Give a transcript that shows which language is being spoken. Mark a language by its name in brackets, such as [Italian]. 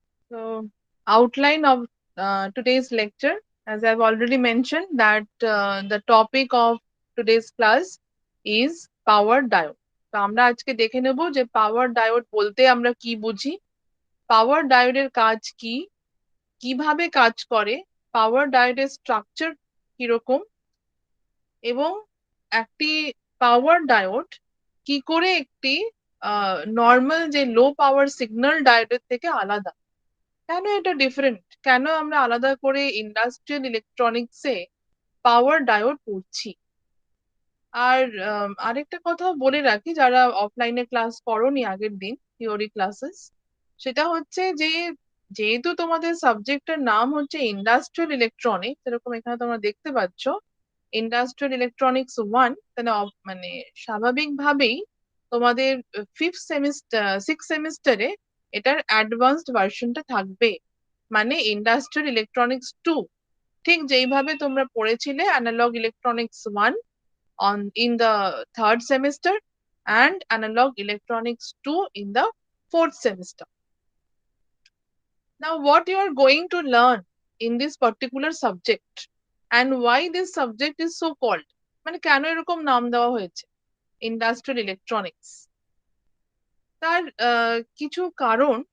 [English] So, outline of today's lecture, as I've already mentioned, that the topic of today's class is power diode. [Bangla] তো আমরা আজকে দেখে নেব যে পাওয়ার ডায়োড বলতে আমরা কি বুঝি, পাওয়ার ডায়োডের কাজ কি, কিভাবে কাজ করে, পাওয়ার ডায়োডের স্ট্রাকচার কিরকম, এবং একটি পাওয়ার ডায়োড কি করে একটি নর্মাল যে লো পাওয়ার সিগন্যাল ডায়োডের থেকে আলাদা, কেন এটা ডিফারেন্ট, কেন আমরা আলাদা করে ইন্ডাস্ট্রিয়াল ইলেকট্রনিক্সে পাওয়ার ডায়োড পড়ছি। আর আরেকটা কথা বলে রাখি, যারা অফলাইনে ক্লাস করোনি আগের দিন থিওরি ক্লাসেস, সেটা হচ্ছে যে যেহেতু তোমাদের সাবজেক্টের নাম হচ্ছে ইন্ডাস্ট্রিয়াল ইলেকট্রনিক্স, এরকম এখানে তোমরা দেখতে পাচ্ছ ইন্ডাস্ট্রিয়াল ইলেকট্রনিক্স 1, তাহলে মানে স্বাভাবিকভাবেই তোমাদের সিক্স সেমিস্টারে এটার অ্যাডভান্সড ভার্সনটা থাকবে, মানে ইন্ডাস্ট্রিয়াল ইলেকট্রনিক্স 2। ঠিক যেইভাবে তোমরা পড়েছিলে analogue electronics 1 [English] in the third semester and analog electronics 2 in the fourth semester. Now, what you are going to learn in this particular subject and why this subject is so called, [Bangla] মানে কেন এরকম নাম দেওয়া হয়েছে industrial electronics, তার কিছু কারণ।